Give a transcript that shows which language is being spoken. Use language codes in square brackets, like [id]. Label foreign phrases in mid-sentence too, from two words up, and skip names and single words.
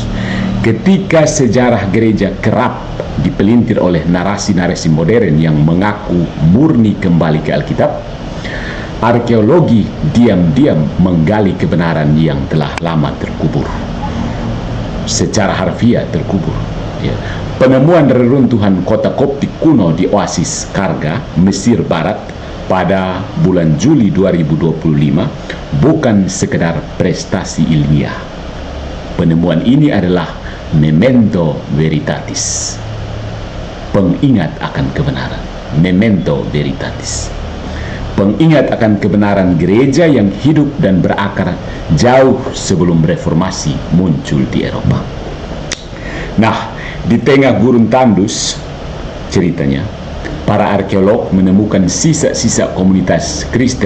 [id] Ketika sejarah gereja kerap dipelintir oleh narasi-narasi modern yang mengaku murni kembali ke Alkitab, arkeologi diam-diam menggali kebenaran yang telah lama terkubur, secara harfiah terkubur. Penemuan reruntuhan kota Koptik kuno di Oasis Karga, Mesir Barat pada bulan Juli 2025 bukan sekedar prestasi ilmiah. Penemuan ini adalah [la] memento veritatis, [id] pengingat akan kebenaran. [la] Memento veritatis, [id] pengingat akan kebenaran gereja yang hidup dan berakar jauh sebelum reformasi muncul di Eropa. Nah, di tengah gurun tandus ceritanya, para arkeolog menemukan sisa-sisa komunitas Kristen